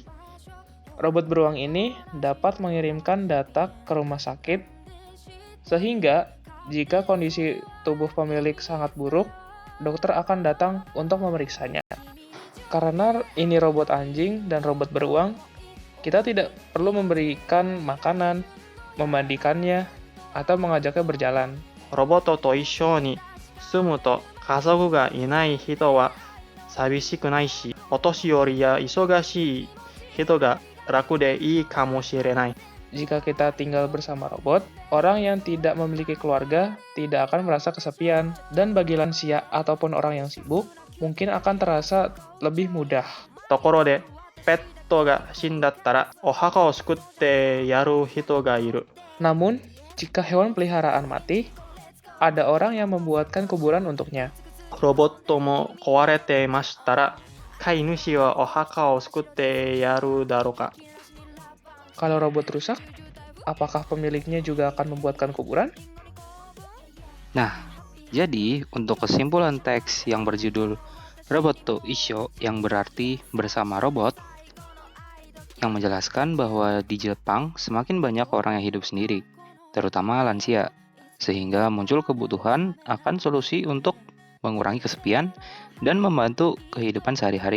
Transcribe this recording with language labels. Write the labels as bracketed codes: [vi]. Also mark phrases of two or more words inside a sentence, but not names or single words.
[id] Robot beruang ini dapat mengirimkan data ke rumah sakit, sehingga jika kondisi tubuh pemilik sangat buruk, dokter akan datang untuk memeriksanya. Karena ini robot anjing dan robot beruang, kita tidak perlu memberikan makanan, memandikannya, atau mengajaknya berjalan. [ja] ロボットと一緒に住むと家族がいない人は寂しくないし、お年寄りや忙しい人が楽でいいかもしれない。 [id] Jika kita tinggal bersama robot, orang yang tidak memiliki keluarga tidak akan merasa kesepian, dan bagi lansia ataupun orang yang sibuk, mungkin akan terasa lebih mudah. [ja] ところで、ペットが死んだったらお墓を作ってやる人がいる。 [id] Namun, jika hewan peliharaan mati, ada orang yang membuatkan kuburan untuknya. [ja] ロボットも壊れてましたら、飼い主はお墓を作ってやるだろうか。 [id] Kalau robot rusak, apakah pemiliknya juga akan membuatkan kuburan? Nah, jadi untuk kesimpulan teks yang berjudul Roboto Isho yang berarti bersama robot, yang menjelaskan bahwa di Jepang semakin banyak orang yang hidup sendiri, terutama lansia, sehingga muncul kebutuhan akan solusi untuk mengurangi kesepian dan membantu kehidupan sehari-hari.